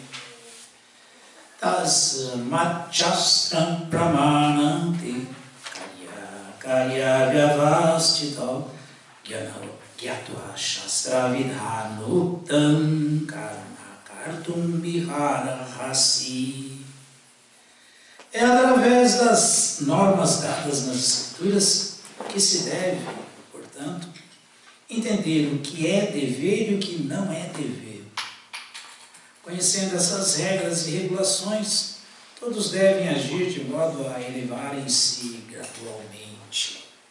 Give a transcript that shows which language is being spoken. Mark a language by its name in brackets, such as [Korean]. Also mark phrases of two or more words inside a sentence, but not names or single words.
[Sanskrit] तस्मात्-शास्त्रम् प्रमानन्ति कार्य व्यवस्थितो ज्ञात्वा शास्त्र विधानुक्तम् कर्म कर्तुम् विहरहसि. [Portuguese] É através das normas dadas nas Escrituras que se deve, portanto, entender o que é dever e o que não é dever. Conhecendo essas regras e regulações, todos devem agir de modo a elevarem-se gradualmente.